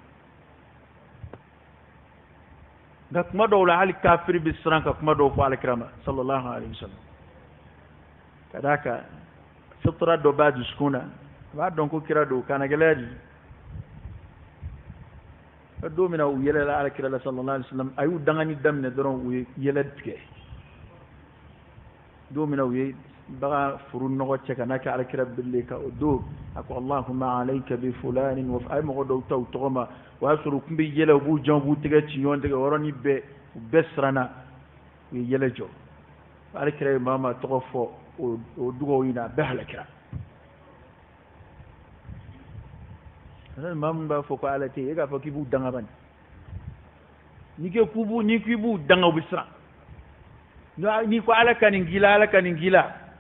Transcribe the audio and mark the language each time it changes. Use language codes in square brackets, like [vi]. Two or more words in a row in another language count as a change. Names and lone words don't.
[bm] nka kuma dɔw la hali kafiri bɛ siran ka kuma dɔw fɔ alakira ma [ar] صلى الله عليه وسلم [bm] ka d'a kan fitra dɔ b'a dusukun na a b'a dɔn ko kira don kana gɛlɛya di don min na u yɛlɛla alakira la [ar] صلى الله عليه وسلم [bm] a y'u dangani daminɛ dɔrɔn u ye yɛlɛ tigɛ don min na u ye bagan furu nɔgɔ cɛ ka n'a kɛ alakira bile kan o don a ko [ar] اللهم عليك بفلان [bm] wa a ye mɔgɔ dɔw ta u tɔgɔ ma o y'a sɔrɔ u tun bɛ yɛlɛ u b'u jɔn u b'u tɛgɛ ci ɲɔgɔn tigɛ o yɔrɔnin bɛɛ u bɛɛ siranna u ye yɛlɛ jɔ alakira ye maa maa tɔgɔ fɔ o dugawu in na a bɛɛ halakira maa min b'a fɔ ko ala tɛ yen e k'a fɔ k'i b'u danga bani n'i k'i b'u danga u bɛ siran n'i ko ala ka nin k'i la ala ka nin k'i la